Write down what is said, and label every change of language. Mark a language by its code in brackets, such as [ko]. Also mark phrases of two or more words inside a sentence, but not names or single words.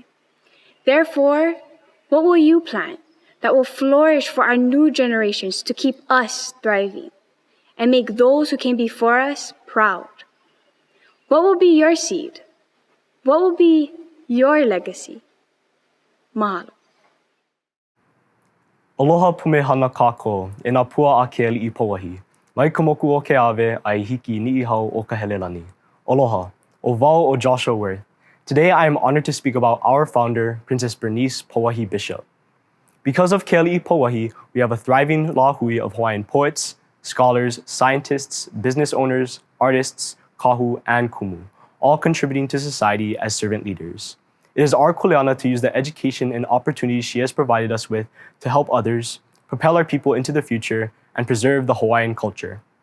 [en] Therefore, what will you plant that will flourish for our new generations to keep us thriving and make those who came before us proud? What will be your seed? What will be your legacy? Mahalo. [haw] Aloha pumehana kako e nā pua a ke ali'i Pauahi. Mai ka moku o ke awe ai hiki ni'ihau o ka helelani. Aloha, o wau o Joshua Worth. [en] Today I am honored to speak about our founder, Princess Bernice Pauahi Bishop. Because of [haw] ke ali'i [en] Pauahi, we have a thriving lahui of Hawaiian poets, scholars, scientists, business owners, artists, kahu, and kumu, all contributing to society as servant leaders. It is our kuleana to use the education and opportunities she has provided us with to help others, propel our people into the future, and preserve the Hawaiian culture.